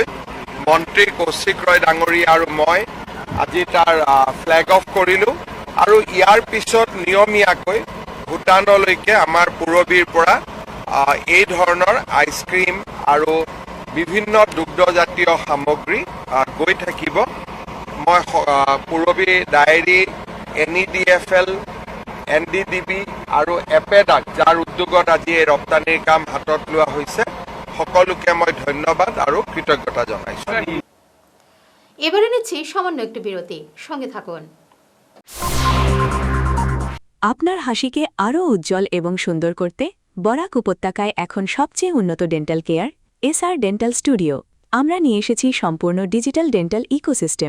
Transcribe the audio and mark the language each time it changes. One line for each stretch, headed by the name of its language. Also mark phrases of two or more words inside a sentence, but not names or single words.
Assamese: মন্ত্ৰী কৌশিক ৰয় ডাঙৰীয়া আৰু মই আজি তাৰ
English: flag off
Assamese: কৰিলোঁ আৰু ইয়াৰ পিছত নিয়মীয়াকৈ ভূটানলৈকে আমাৰ পূৰবীৰ পৰা এই ধৰণৰ আইচক্ৰীম আৰু বিভিন্ন দুগ্ধজাতীয় সামগ্ৰী গৈ থাকিব। মই পূৰবী ডায়েৰী, NEDFL, NDDB আৰু এপেডাক যাৰ উদ্যোগত আজি এই ৰপ্তানিৰ কাম হাতত লোৱা হৈছে সকলোকে মই ধন্যবাদ আৰু কৃতজ্ঞতা জনাইছোঁ।
Bangla: এবারে নিচ্ছি সামান্য একটু বিরতি, সঙ্গে থাকুন। আপনার হাসিকে আরও উজ্জ্বল এবং সুন্দর করতে বরাক উপত্যকায় এখন সবচেয়ে উন্নত
English: dental care
Bangla: SR ডেন্টাল স্টুডিও। আমরা নিয়ে এসেছি সম্পূর্ণ
English: digital dental ecosystem.